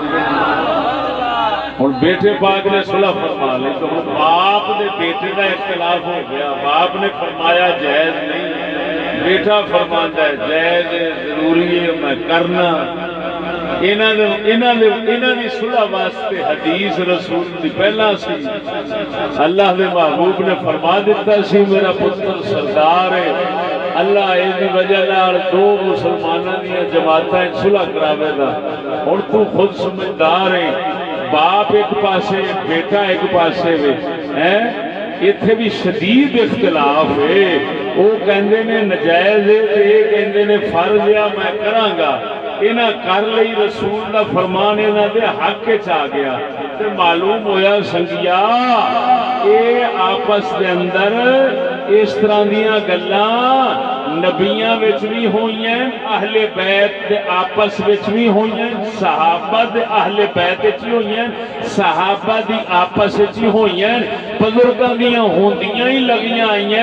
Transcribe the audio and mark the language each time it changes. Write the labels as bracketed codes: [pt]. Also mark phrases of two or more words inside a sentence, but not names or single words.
[pa] ہوں بیٹے پاک نے صلح فرما لی، تو باپ دے بیٹے کا اختلاف ہو گیا، باپ نے فرمایا جائز نہیں، بیٹا فرماندا ہے جائز ضروری ہے میں کرنا۔ انہاں دی صلح واسطے حدیث رسول دی پہلا سی، اللہ دے محبوب نے فرما دیتا سی میرا پتر سردار ہے، اللہ اس دی وجہ نال دو مسلماناں دیاں جماعتاں صلح کراوے گا۔ ہن تو خود سمجھدار ہے، باپ ایک پاسے بیٹا ایک پاسے وے ہیں، ایتھے بھی شدید اختلاف ہے، وہ کہندے نے نجائز ہے تے یہ کہندے نے فرض ہے میں کراں گا۔ انہاں کر لئی، رسول دا فرمان انہاں دے حق وچ آ گیا، تے معلوم ہویا سنگیا اے آپس دے اندر اس طرح دیاں گلاں نبیاں وچ بھی ہوئیاں، اہل بیت دے آپس وچ بھی ہوئیاں، صحابہ دے اہل بیت وچ بھی ہوئیاں، صحابہ دی آپس وچ بھی ہوئیاں، بزرگاں دیاں ہوندیاں ہی لگیاں آئیاں۔